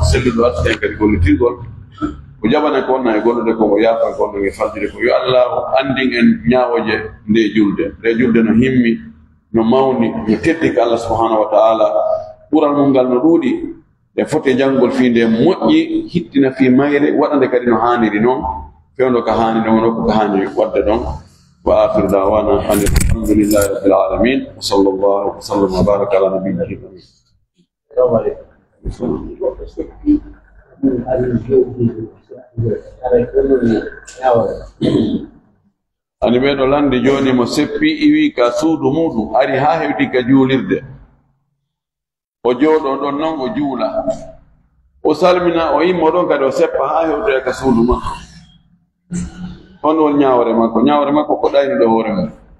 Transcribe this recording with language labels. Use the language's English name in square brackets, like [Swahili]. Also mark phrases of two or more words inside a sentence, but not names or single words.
[Fula] selluɗo artiten kadi gollitirgol ko jaɓane ko wonna e gollude ko o yaafa gollude e faljude ko yo allah andin en ñaawoje nde julde no himmi no mawni no teddi ka [Arabic] الله سبحانه وتعالى [Fula] ɓural mum ngal no ɗuuɗi e foti janngol fii nde moƴƴi hittina fii mayre waɗande kadi no haaniri noon fewndo ko haani noon ko haani wadde ɗon [Arabic] وآخر دعوانا أن الحمد لله رب العالمين وصلى الله وسلم وبارك على نبيه [Fula] ani ɓeɗo lande joni mo seppi iwi ka suudu muɗum ari ha hewti ka juulirde o jooɗo ɗon noon o juula o salmina o yimmo ɗon kadi o seppa ha hewtoya ka suudu makko on won ñawre makko ko ɗayni ɗo hoore mum